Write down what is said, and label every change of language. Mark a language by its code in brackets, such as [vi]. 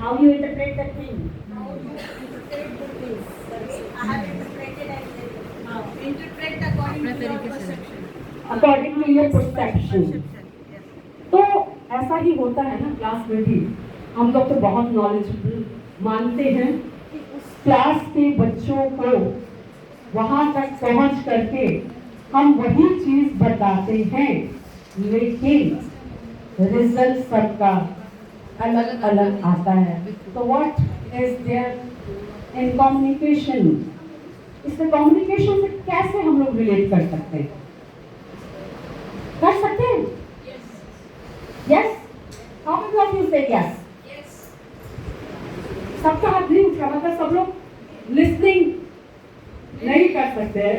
[en] How you interpret the thing. How you interpret the things. I have interpreted and interpret according to your perception. According to your perception. [hi] तो ऐसा ही होता है ना class में भी. हम लोग तो बहुत नॉलेजेबल मानते हैं कि उस क्लास के बच्चों को वहाँ तक पहुँच करके हम वही चीज़ बताते हैं, लेकिन रिजल्ट सबका अलग अलग आता है. [en] तो what is there in communication? [hi] इससे कम्युनिकेशन से कैसे हम लोग रिलेट कर सकते हैं? कर सकते हैं? [en] Yes. How many of you say yes? [hi] सबका हाथ नहीं उठा. मतलब सब लोग लिसनिंग नहीं कर सकते हैं.